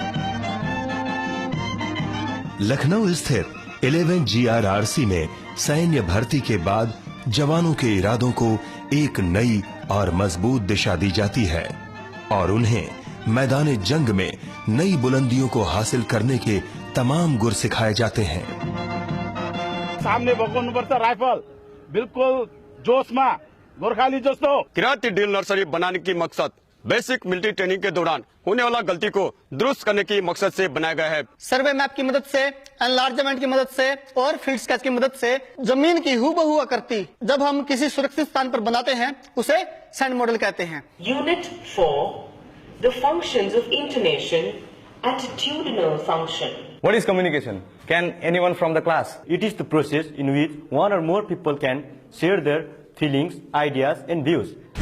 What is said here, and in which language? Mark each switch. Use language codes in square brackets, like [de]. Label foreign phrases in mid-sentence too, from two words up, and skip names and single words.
[hi] लखनऊ स्थित 11 GRRC में सैन्य भर्ती के बाद जवानों के इरादों को एक नई और मजबूत दिशा दी जाती है और उन्हें मैदान जंग में नई बुलंदियों को हासिल करने के तमाम गुर सिखाए जाते हैं। [ne] सामने बोक्नुपर्छ राइफल, बिल्कुल जोशमा, गोरखाली जस्तो। [hi] किराती [en] drill nursery [hi] बनाने की मकसद [en] basic military training [hi] के दौरान होने वाला गलती को दुरुस्त करने की मकसद से बनाया गया है। [en] survey map [hi] की मदद से, एनलार्जमेंट की मदद से और [en] field sketch [hi] की मदद से जमीन की हूबहू आकृति जब हम किसी सुरक्षित स्थान पर बनाते हैं उसे [en] sand model [hi] कहते हैं। [en] Unit 4, the functions of intonation, attitudinal function. What is communication? Can anyone from the class? It is the process in which one or more people can share their feelings, ideas and views.